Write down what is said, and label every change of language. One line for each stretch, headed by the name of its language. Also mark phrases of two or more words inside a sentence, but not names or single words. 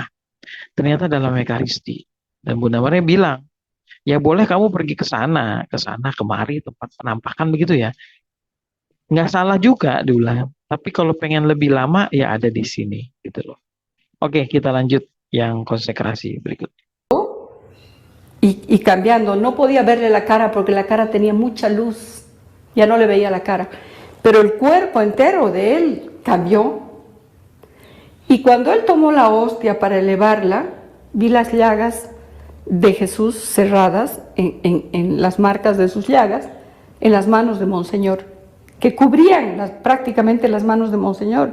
Indonesian: Ternyata dalam Ekaristi. Dan Bunda Maria bilang, ya boleh kamu pergi ke sana, kemari, tempat penampakan begitu ya. Nggak salah juga diulang. Tapi kalau pengen lebih lama, ya ada di sini gitu loh. Oke, kita lanjut yang konsekrasi berikut.
Spanish: Y cambiando. No podía verle la cara porque la cara tenía mucha luz. Ya no le veía la cara. Pero el cuerpo entero de él cambió. Y cuando él tomó la hostia para elevarla, vi las llagas de Jesús cerradas en las marcas de sus llagas en las manos de Monseñor, que cubrían prácticamente las manos de Monseñor.